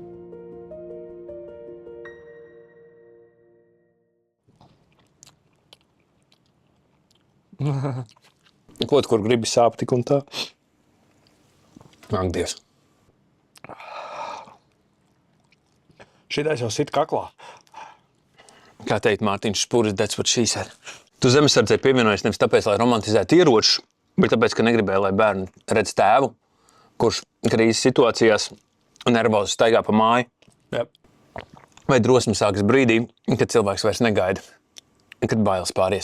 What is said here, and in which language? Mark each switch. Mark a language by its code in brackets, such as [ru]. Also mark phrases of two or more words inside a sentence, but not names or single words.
[lv] Kaut kur gribi sāp tik un tā. Ak, Dievs. Šitais jau sit kaklā. Kā teikt Mārtiņš Špuris, [en] that's what she said. [lv] Tu zemesardzei pievienojies nevis tāpēc, lai romantizētu ieročus, bet tāpēc, ka negribēja, lai bērni redz tēvu, kurš krīzes situācijās nervozi staigā pa māju. [en] Yep. [lv] Vai drosme sākas brīdī, kad cilvēks vairs negaida, kad bailes pāries.